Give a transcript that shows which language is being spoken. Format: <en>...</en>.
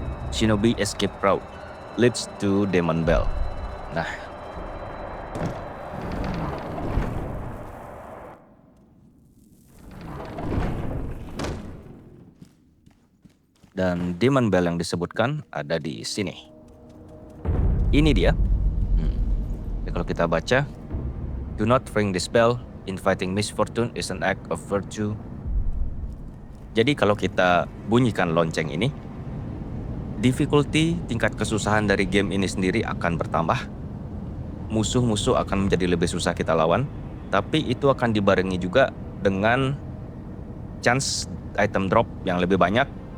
<en>Shinobi Escape Route leads to Demon Bell.</en> <id>Nah, dan Demon Bell yang disebutkan ada di sini. Ini dia. Jadi kalau kita baca,</id> <en>do not ring this bell. Inviting misfortune is an act of virtue.</en> <id>Jadi kalau kita bunyikan lonceng ini, difficulty, tingkat kesusahan dari game ini sendiri akan bertambah. Musuh-musuh akan menjadi lebih susah kita lawan. Tapi itu akan dibarengi juga dengan chance item drop yang lebih banyak.</id>